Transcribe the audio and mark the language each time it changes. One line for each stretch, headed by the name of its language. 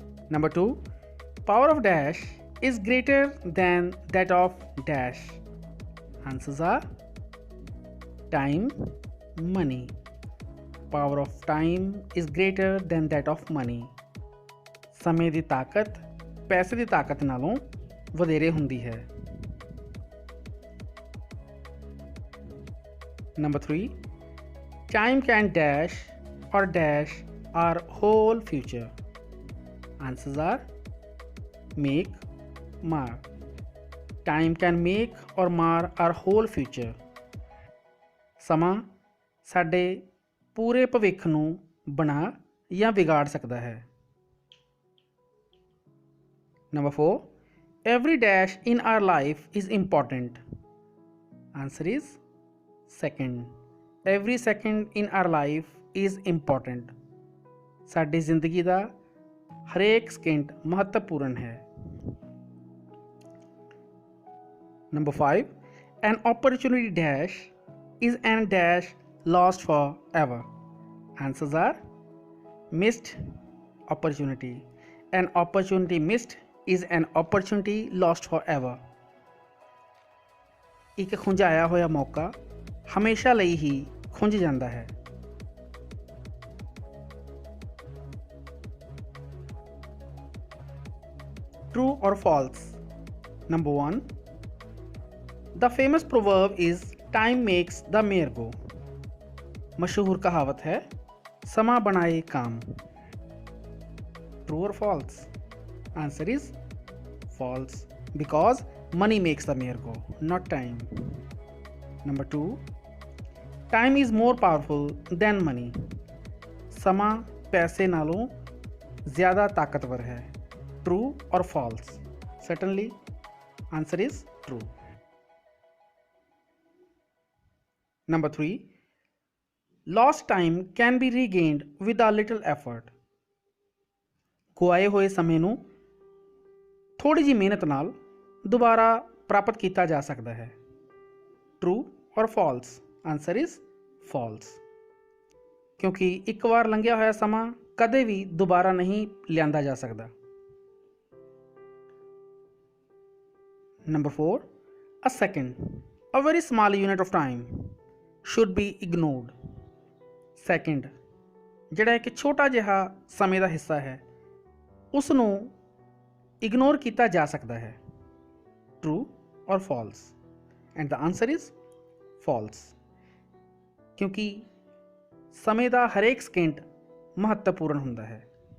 English: Number 2 power of dash is greater than that of dash. Answers are time, money. Power of time is greater than that of money.
Punjabi: ਸਮੇਂ ਦੀ ਤਾਕਤ ਪੈਸੇ ਦੀ ਤਾਕਤ ਨਾਲੋਂ ਵਧੇਰੇ ਹੁੰਦੀ ਹੈ.
English: Number 3 time can dash or dash our whole future. Answers are make, mar. Time can make or mar our whole future.
Punjabi: ਸਮਾਂ ਸਾਡੇ ਪੂਰੇ ਭਵਿੱਖ ਨੂੰ ਬਣਾ ਜਾਂ ਵਿਗਾੜ ਸਕਦਾ ਹੈ.
English: Number 4 every dash in our life is important. Answer is second. Every second in our life is important.
Punjabi: ਸਾਡੀ ਜ਼ਿੰਦਗੀ ਦਾ ਹਰੇਕ ਸਕਿੰਟ ਮਹੱਤਵਪੂਰਨ ਹੈ.
English: Number 5 an opportunity dash is an dash lost forever. Answers are missed opportunity. An opportunity missed is an opportunity lost forever.
Punjabi: ਇੱਕ ਖੁੰਝਾਇਆ ਹੋਇਆ ਮੌਕਾ ਹਮੇਸ਼ਾ ਲਈ ਹੀ ਖੁੰਝ ਜਾਂਦਾ ਹੈ.
English: True or false? Number 1 the famous proverb is time makes the mayor go.
Punjabi: ਮਸ਼ਹੂਰ ਕਹਾਵਤ ਹੈ ਸਮਾਂ ਬਣਾਏ ਕਾਮ.
English: True or false? Answer is false because money makes the mayor go, not time. Number 2 time is more powerful than money.
Punjabi: ਸਮਾਂ ਪੈਸੇ ਨਾਲੋਂ ਜ਼ਿਆਦਾ ਤਾਕਤਵਰ ਹੈ.
English: True or false? Certainly answer is true. Number 3 lost time can be regained with a little effort.
Punjabi: ਗੁਆਏ ਹੋਏ ਸਮੇਂ ਨੂੰ ਥੋੜੀ ਜਿਹੀ ਮਿਹਨਤ ਨਾਲ ਦੁਬਾਰਾ ਪ੍ਰਾਪਤ ਕੀਤਾ ਜਾ ਸਕਦਾ ਹੈ.
English: True or false? Answer is false
Punjabi: ਕਿਉਂਕਿ ਇੱਕ ਵਾਰ ਲੰਘਿਆ ਹੋਇਆ ਸਮਾਂ ਕਦੇ ਵੀ ਦੁਬਾਰਾ ਨਹੀਂ ਲਿਆਂਦਾ ਜਾ ਸਕਦਾ.
English: Number 4 a second, a very small unit of time, should be ignored. Second
Punjabi: ਜਿਹੜਾ ਇੱਕ ਛੋਟਾ ਜਿਹਾ ਸਮੇਂ ਦਾ ਹਿੱਸਾ ਹੈ ਉਸ ਨੂੰ ਇਗਨੋਰ ਕੀਤਾ ਜਾ ਸਕਦਾ ਹੈ.
English: True or false? And the answer is false
Punjabi: ਕਿਉਂਕਿ ਸਮੇਂ ਦਾ ਹਰੇਕ ਸਕਿੰਟ ਮਹੱਤਵਪੂਰਨ ਹੁੰਦਾ ਹੈ.